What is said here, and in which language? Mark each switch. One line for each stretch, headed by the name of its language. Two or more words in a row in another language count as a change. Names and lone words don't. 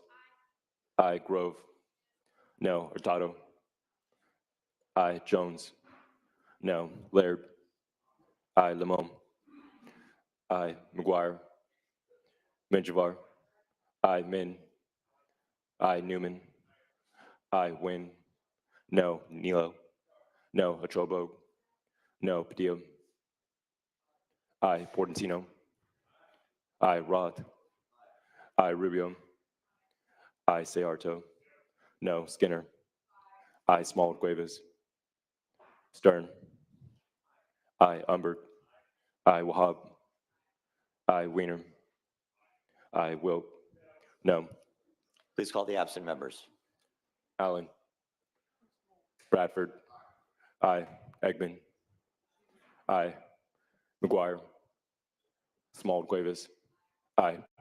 English: Aye. Grove. No. Hurtado. Aye. Jones. No. Laird. Aye. Limon. Aye. McGuire. Menjivar. Aye. Min. Aye. Newman. Aye. Wynn. No. Nilo. No. Achobo. No. Padilla. Aye. Portantino. Aye. Roth. Aye. Rubio. Aye. Sayarto. No. Skinner. Aye. Small Cuevas. Stern. I, Umberg. I, Wahab. I, Weiner. I, Wilk. No. Please call the absent members. Allen. Bradford. I, Eggman. I, McGuire. Small Cuevas. I.